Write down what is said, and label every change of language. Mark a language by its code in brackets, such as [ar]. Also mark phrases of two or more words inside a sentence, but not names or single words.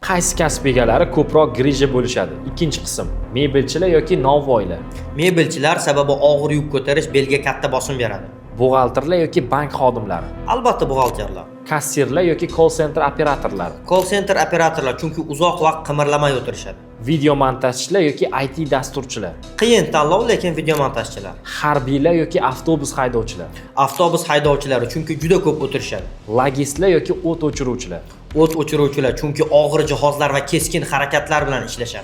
[uz] Qaysi kasb egalari ko'proq grija bo'lishadi? Ikkinchi qism. Mebelchilar yoki novvoylar? Mebelchilar sababi og'ir yuk ko'tarish belga katta bosim beradi. Buxgalterlar yoki bank xodimlari? Albatta buxgalterlar. Kassirlar yoki [en] call center [uz] operatorlari? [en] Call center [uz] operatorlar chunki uzoq vaqt qimirlamay o'tirishadi. Video montajchilar yoki IT dasturchilar? Qiyin tanlov, lekin video montajchilar. Harbiylar yoki avtobus haydovchilar? Avtobus haydovchilari chunki juda ko'p o'tirishadi. Logistlar yoki o't o'chiruvchilar? O't o'chiruvchilar chunki og'ir jihozlar va keskin harakatlar bilan ishlashadi.